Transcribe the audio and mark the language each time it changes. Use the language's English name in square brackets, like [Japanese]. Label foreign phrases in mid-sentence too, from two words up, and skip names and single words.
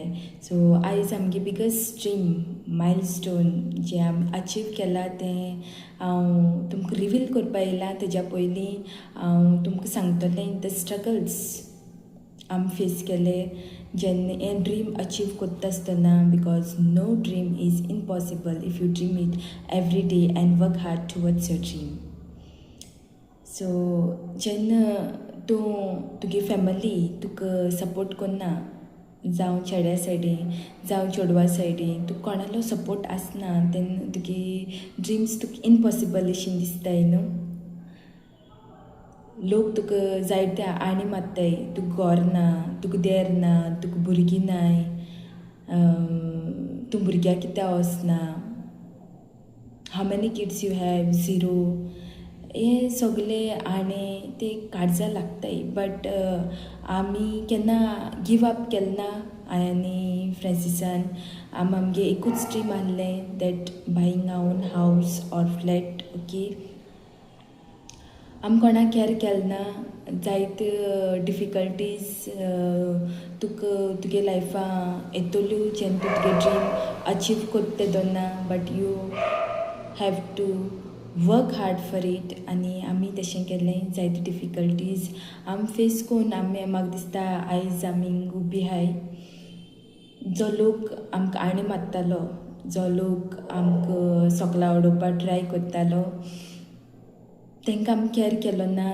[Konkani] सो आयज आमगे [English] biggest dream milestone [Konkani] जे आमी अचीव केला तें हांव तुमकां रिवील करपा येयलां. तेज्या पयलीं हांव तुमकां सांगतलें [English] the struggles [Konkani] आमी फेस केले जेन्ना हें [English] dream achieve [Konkani] कोत्ता आसतना. [English] because no dream is impossible if you dream it every day and work hard towards your dream. [Konkani] सो जेन्ना तुगे फॅमिली तुका सपोर्ट करना, जावं चेड्या सायडीन जावं चेडवा सायडीन तुका कोणालो सपोर्ट आसना तेन्ना तुगे ड्रिम्स तुका इम्पॉसिबल अशें दिसताय न्हू. लोक तुका जायते आणी मारताय, तुका घर ना, तुका देर ना, तुका भुरगीं नाय, तूं भुरग्याक कित्याक वचना, [English] how many kids you have, [Konkani] 0. हे सगळे आनी ते काळजां लागताय. बट आमी केन्ना [English] give up [Konkani] केलें ना. हांवें आनी फ्रेंसिसान आमगे एकूच ड्रीम आहलें [English] that buying our own house or flat. [Konkani] ओके, आमी कोणाक केअर केलें ना. जायते डिफिकल्टीज तुगे लायफा येतल्यो जेन्ना तूं तुगे [English] dream achieve [Konkani] कोत्ता तेदोना. [English] but you have to work hard for it. [Konkani] आनी आमी तशें केलें. जायते डिफिकल्टीज आमी फेस करून म्हाका दिसता आयज आमी उबी आहाय. जो लोक आमकां आणी मारतालो, जो लोक आमकां सोकला उडोवपा ट्राय कोत्तालो, तांकां आमी केअर केलो ना.